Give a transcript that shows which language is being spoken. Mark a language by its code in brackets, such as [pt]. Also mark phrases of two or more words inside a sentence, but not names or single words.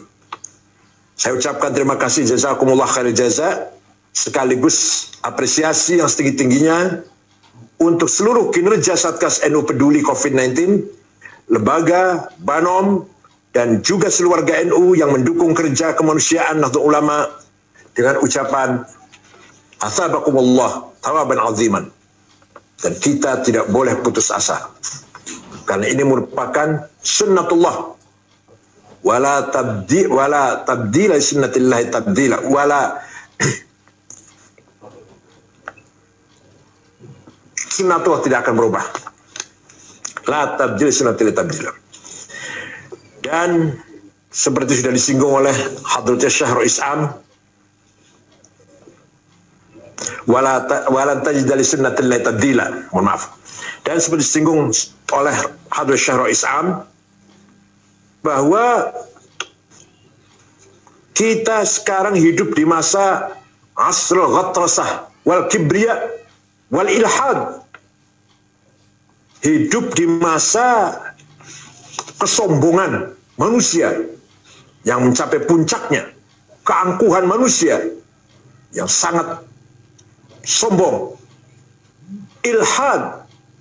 [id] Saya ucapkan terima kasih, [ar] جزاكم الله خير الجزاء, [id] sekaligus apresiasi yang setinggi-tingginya untuk seluruh kinerja Satgas NU Peduli COVID-19, lembaga, Banom, dan juga seluruh warga NU yang mendukung kerja kemanusiaan Nahdlatul Ulama dengan ucapan [ar] أثابكم الله ثوابا عظيما. [id] Dan kita tidak boleh putus asa, karena ini merupakan sunnatullah, [ar] ولا تبديلا سنة الله تبديلا, [id] wala sunnatullah tidak akan berubah. [ar] لا تبديل سنة الله تبديلا. [id] Dan seperti sudah disinggung oleh Hadratus Syahrul Islam, [ar] ولن تجد لسنة الله تبديلا. [id] Mohon maaf. Dan seperti disinggung oleh Hadratus Syahrul Islam, bahwa kita sekarang hidup di masa [ar] عصر الغطرسة والكبرياء والإلحاد. [id] Hidup di masa kesombongan manusia yang mencapai puncaknya, keangkuhan manusia yang sangat sombong, ilhad,